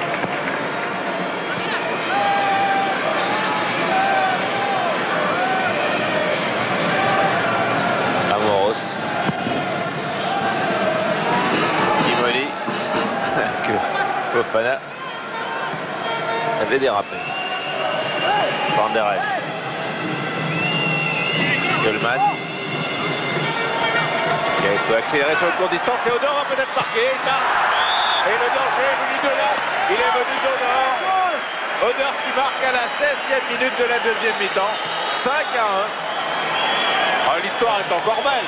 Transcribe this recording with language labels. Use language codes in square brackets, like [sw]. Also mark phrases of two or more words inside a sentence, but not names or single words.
[fr] Amoros. Imoli. Que Fofana avait dérapé. Van der Elst. Keulemans. Il peut accélérer sur le court distance et Odor va peut-être marquer. Il marque. Et le danger est venu de là. Il est venu d'Odor. Odor qui marque à la 16e minute de la deuxième mi-temps. 5-1. L'histoire est encore belle.